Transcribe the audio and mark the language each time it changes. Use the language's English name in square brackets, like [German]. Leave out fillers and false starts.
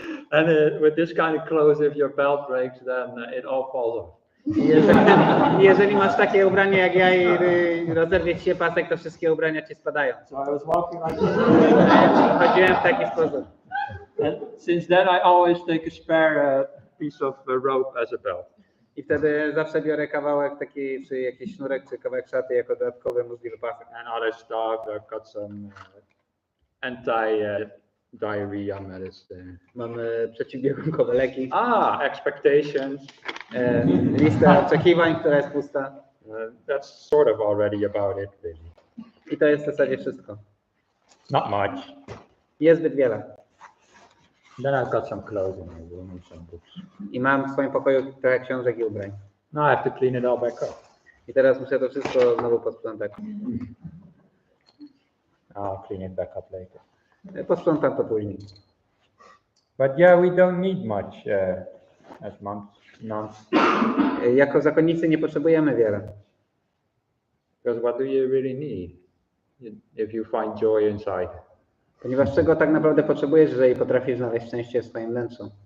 [English] And with this kind of clothes, if your belt breaks, then it all falls off. [Polish] Jeżeli masz takie ubranie jak ja i rozerwie ci się pasek, to wszystkie ubrania ci spadają. [English] So I was walking like this. [Polish] Chodziłem w taki sposób. [English] And since then, I always take a spare piece of rope as a belt. [Polish] I wtedy zawsze biorę kawałek taki, czy jakiś sznurek, czy kawałek szaty jako dodatkowy możliwy pasek. [English] And other stuff, I've got some anti-diarrhea medicine. [Polish] Mamy przeciwbiegunkowe leki. [English] Expectations. [Polish] Lista oczekiwań, która jest pusta. [English] That's sort of already about it, really. [Polish] I to jest w zasadzie wszystko. [English] Not much. [Polish] Jest zbyt wiele. [English] Then I've got some clothes in my room and some books. [Polish] I mam w swoim pokoju trochę książek i ubrań. [English] Now I have to clean it all back up. [Polish] I teraz muszę to wszystko znowu posprzątać. [English] I'll clean it back up later. [Polish] Posprzątam to później. [English] But yeah, we don't need much as monks, nuns. [Polish] Jako zakonnicy nie potrzebujemy wiele. [English] Because what do you really need if you find joy inside? [Polish] Ponieważ czego tak naprawdę potrzebujesz, jeżeli potrafisz znaleźć szczęście w swoim wnętrzu?